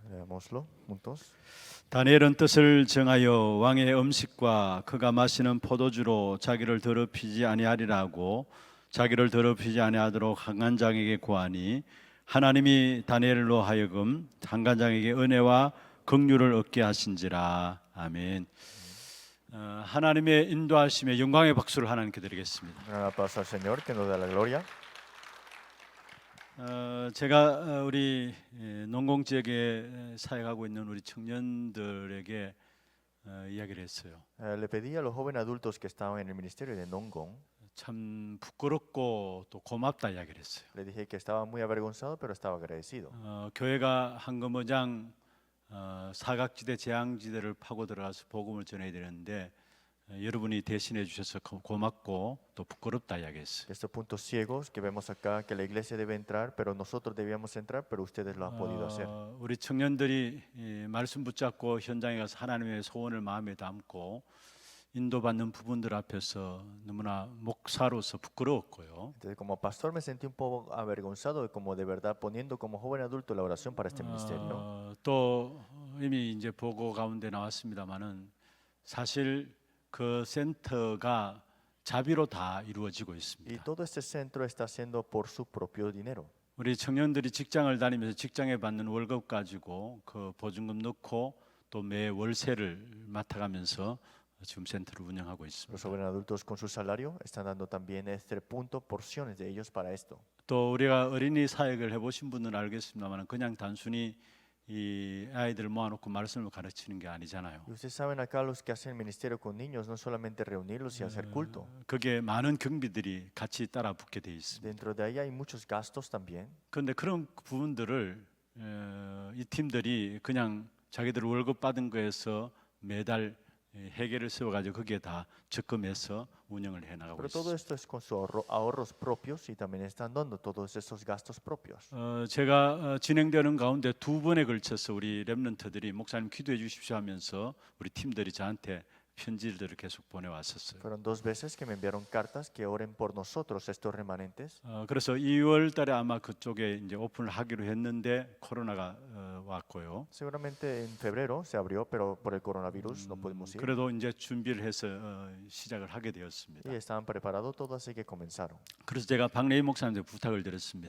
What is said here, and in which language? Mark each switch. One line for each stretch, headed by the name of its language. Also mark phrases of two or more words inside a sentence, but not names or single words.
Spanish: Leámoslo juntos.
Korean: 다니엘은 뜻을 정하여 왕의 음식과 그가 마시는 포도주로 자기를 더럽히지 아니하리라고 자기를 더럽히지 아니하도록 한간장에게 구하니 하나님이 다니엘로 하여금 한간장에게 은혜와 긍휼을 얻게 하신지라. 아멘. 하나님의 인도하심에 영광의 박수를 하나님께 드리겠습니다.
Spanish: Un aplauso al Señor que nos da la gloria.
Korean: 제가 우리 농공 지역에 사역하고 있는 우리 청년들에게 이야기를 했어요.
Spanish: Le pedí a los jóvenes adultos que estaban en el ministerio de Nongong,
Korean: 참 부끄럽고 또 고맙다 이야기를 했어요.
Spanish: le dije que estaba muy avergonzado, pero estaba agradecido.
Korean: 교회가 한금어장 사각지대 재앙지대를 파고 들어가서 복음을 전해야 되는데 여러분이 대신해 주셔서 고맙고 또 부끄럽다 이야기했어요.
Spanish: Estos puntos ciegos que vemos acá, que la iglesia debe entrar, pero nosotros debíamos entrar, pero ustedes lo han podido hacer.
Korean: 우리 청년들이 말씀 붙잡고 현장에 가서 하나님의 소원을 마음에 담고 인도받는 부분들 앞에서 너무나 목사로서 부끄러웠고요.
Spanish: Entonces, como pastor me sentí un poco avergonzado de como de verdad poniendo como joven adulto la oración para este ministerio.
Korean: 또 이미 이제 보고 가운데 나왔습니다만은 사실 그 센터가 자비로 다 이루어지고
Spanish: Y
Korean: 있습니다.
Spanish: todo este centro está haciendo por su propio dinero.
Korean: 우리 청년들이 직장을 다니면서 직장에 받는 월급 가지고 그 보증금 넣고 또 매 월세를 맡아가면서 지금 센터를 운영하고
Spanish: Los
Korean: 있습니다.
Spanish: jóvenes adultos con su salario están dando también este punto porciones de ellos para esto.
Korean: 또 우리가 어린이 사역을 해보신 분은 알겠습니다만 그냥 단순히 이 아이들을 모아놓고 말씀을 가르치는 게 아니잖아요.
Spanish: Y ustedes saben acá los que hacen ministerio con niños, no solamente reunirlos y hacer culto.
Korean: 그게 많은 경비들이 같이 따라 붙게 돼 있습니다.
Spanish: Dentro de ahí hay muchos gastos también.
Korean: 그런데 그런 부분들을 이 팀들이 그냥 자기들 월급 받은 거에서 매달 회계를 세워가지고 거기에 다 적금해서 운영을 해나가고
Spanish: Pero todo
Korean: 있습니다.
Spanish: esto es con sus ahorros propios y también están dando todos esos gastos propios.
Korean: 제가 진행되는 가운데 두 번에 걸쳐서 우리 렘넌트들이 목사님 기도해 주십시오 하면서 우리 팀들이 저한테 편지들을 계속 보내왔었어요.
Spanish: Fueron 2 veces que me enviaron cartas que oren por nosotros, estos remanentes.
Korean: 그래서 2월 달에 아마 그쪽에 이제 오픈을 하기로 했는데 코로나가 왔고요.
Spanish: Seguramente en febrero se abrió, pero por el coronavirus no pudimos ir.
Korean: 그래도 이제 준비를 해서 시작을 하게
Spanish: Y
Korean: 되었습니다.
Spanish: estaban preparados todos, así que comenzaron.
Korean: 그래서 제가 박래희 목사님한테 부탁을 드렸습니다.